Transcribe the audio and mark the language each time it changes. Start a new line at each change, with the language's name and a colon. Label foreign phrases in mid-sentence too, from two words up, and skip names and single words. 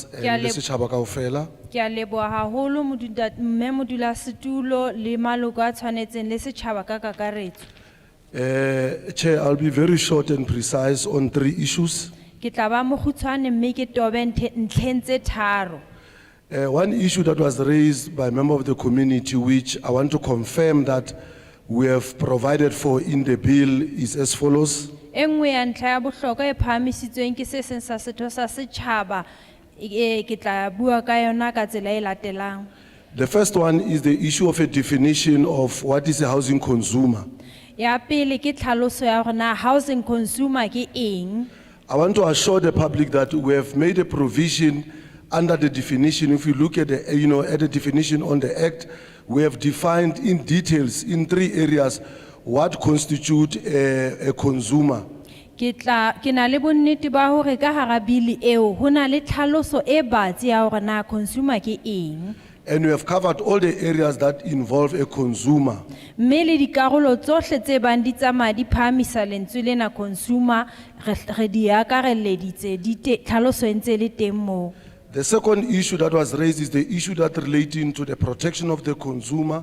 Southern Sotho: Ke a
English: and leb-
Southern Sotho: Mr. Chaba kaofela. Ke a leboha haholo mme modulasetulo le maloko a tshwanetseng le setjhaba ka kakaretso.
English: Chair, I'll be very short and precise on 3 issues.
Southern Sotho: Ke tla ba mokgutshwane mme ke tobe ntlheng tse tharo.
English: One issue that was raised by a member of the community, which I want to confirm that we have provided for in the bill, is as follows.
Southern Sotho: E nngwe ya ntlha ya bohlokwa e phahamisitsweng ke se seng sa setho sa setjhaba, ke tla bua ka yona ka tsela e latelang.
English: The first one is the issue of a definition of what is a housing consumer.
Southern Sotho: Ya pele ke tlhaloso ya hore na
English: housing consumer
Southern Sotho: ke eng.
English: I want to assure the public that we have made a provision under the definition. If you look at the, at the definition on the Act, we have defined in details in 3 areas what constitute a consumer.
Southern Sotho: Ke na le bonnete ba hore ka hara bili eo ho na le tlhaloso e batsi ya hore na consumer ke eng.
English: And we have covered all the areas that involve a consumer.
Southern Sotho: Mme le dikarolo tsohle tse bang di tsamaya di phahamisa lentswe lena consumer re di akareleditse tlhaloso e ntse le teng moo.
English: The second issue that was raised is the issue that relating to the protection of the consumer,